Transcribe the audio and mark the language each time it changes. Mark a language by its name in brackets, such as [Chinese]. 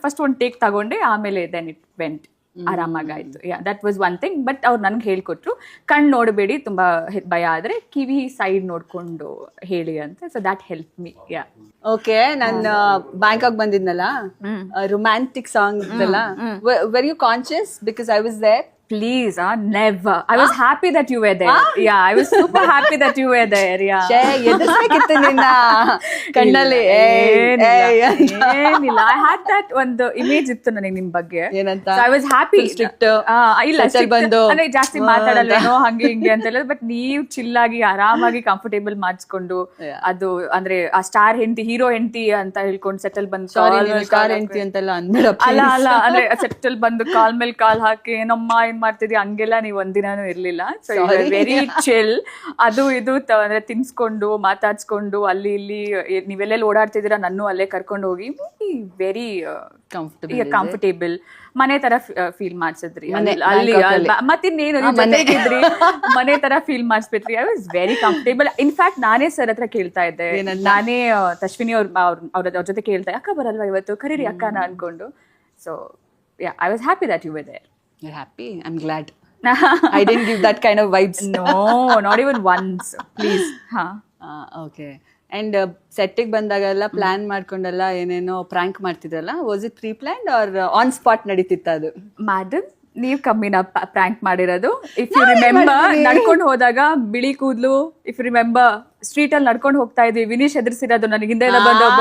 [Kannada] First ಒಂದು take ತಗೊಂಡೆ, ಆಮೇಲೆ [English] then it went, [Kannada] ಆರಾಮಾಗಾಯ್ತು. [English] That was one thing. [Kannada] But ಅವ್ರು ನನ್ಗೆ ಹೇಳ್ಕೊಟ್ರು, ಕಣ್ಣು ನೋಡಬೇಡಿ, ತುಂಬಾ ಭಯ ಆದ್ರೆ ಕಿವಿ ಸೈಡ್ ನೋಡ್ಕೊಂಡು ಹೇಳಿ ಅಂತ. [English] So that help me. Okay. [Kannada] ನಾನು ಬ್ಯಾಂಕಾಕ್ ಬಂದಿದ್ನಲ್ಲ, ರೊಮ್ಯಾಂಟಿಕ್ ಸಾಂಗ್ ಎಲ್ಲ, [English] Were you conscious? Because I was there. Please, never. I was happy that you were there. Yeah, I was super happy that you were there. Yeah. [Kannada] ಎದುರ್ಸಬೇಕಿತ್ತು ನಿನ್ನ ಕಣ್ಣಲ್ಲಿ. ಏನಿಲ್ಲ, [English] I had that [Kannada] ಒಂದು image ಇತ್ತು ನನಗೆ ನಿಮ್ ಬಗ್ಗೆ. ಏನಂತ? [English] So I was happy. [Kannada] ಇಲ್ಲ, ಬಂದು ಅಂದ್ರೆ ಜಾಸ್ತಿ ಮಾತಾಡಲ್ವೇನೋ ಹಂಗೆ ಹಿಂಗೆ ಅಂತ ಹೇಳಿದ್ರೆ, ಬಟ್ ನೀವು ಚಿಲ್ಲಾಗಿ ಆರಾಮಾಗಿ ಕಂಫರ್ಟೇಬಲ್ ಮಾಡಿಸ್ಕೊಂಡು, ಅದು ಅಂದ್ರೆ ಆ ಸ್ಟಾರ್ ಹೆಂಡತಿ, ಹೀರೋ ಹೆಂಡತಿ ಅಂತ ಹೇಳ್ಕೊಂಡು ಸೆಟಲ್ ಬಂದು, ಸ್ಟಾರ್ ಹೆಂಡತಿ ಅಂತೆಲ್ಲ ಅಂದ್ಬಿಡ. ಅಲ್ಲ ಅಂದ್ರೆ ಸೆಟಲ್ ಬಂದು ಕಾಲ್ ಮೇಲೆ ಕಾಲ್ ಹಾಕಿ ಏನಮ್ಮ ಏನ್ ಮಾಡ್ತಿದ್ವಿ ಹಂಗೆಲ್ಲ ನೀವು ಒಂದಿನಾನು ಇರ್ಲಿಲ್ಲ. [English] So very chill. [Kannada] ಅದು ಇದು ಅಂದ್ರೆ ತಿನ್ಸ್ಕೊಂಡು ಮಾತಾಡ್ಸ್ಕೊಂಡು ಅಲ್ಲಿ ಇಲ್ಲಿ ನೀವೆಲ್ಲೆಲ್ಲಿ ಓಡಾಡ್ತಿದ್ದೀರಾ ನನ್ನೂ ಅಲ್ಲೇ ಕರ್ಕೊಂಡು ಹೋಗಿ ವೆರಿ ಕಂಫರ್ಟೇಬಲ್ ಮನೆ ತರ ಫೀಲ್ ಮಾಡ್ಸಿದ್ರಿ. ಅಲ್ಲಿ ಮತ್ತಿನ್ನೇನು ಜೊತೆಗಿದ್ರಿ, ಮನೆ ತರ feel ಮಾಡಿಸ್ಬಿಟ್ರಿ. [English] I was very comfortable. [Kannada] In fact ನಾನೇ ಸರ್ ಹತ್ರ ಕೇಳ್ತಾ ಇದ್ದೆ, ನಾನೇ ತಶ್ವಿನಿ ಅವ್ರ ಜೊತೆ ಕೇಳ್ತಾ, ಅಕ್ಕ ಬರಲ್ವಾ ಇವತ್ತು, ಕರೀರಿ ಅಕ್ಕನ ಅನ್ಕೊಂಡು. [English] So I was happy that you were there. You're happy? I'm glad. I didn't give that kind of vibes. No, not even once. Please. Okay. [Kannada] And ಸೆಟ್ಟಿಗೆ ಬಂದಾಗೆಲ್ಲ ಪ್ಲಾನ್ ಮಾಡ್ಕೊಂಡೆಲ್ಲ ಏನೇನೋ prank ಮಾಡ್ತಿದ್ರಲ್ಲ, [English] was it pre planned or on spot [Kannada] ನಡೀತಿತ್ತ ಅದು? madam, ನೀವ್ ಕಮ್ಮಿನ prank ಮಾಡಿರೋದು. [English] if you remember, [Kannada] ನಡ್ಕೊಂಡು ಹೋದಾಗ ಬಿಳಿ ಕೂದ್ಲು, if you remember street ಅಲ್ಲಿ ನಡ್ಕೊಂಡು ಹೋಗ್ತಾ ಇದ್ವಿ, ವಿನೀಶ್ ಎದುರಿಸಿರೋದು ನನಗೆ ಹಿಂದೆ ಬಂದು,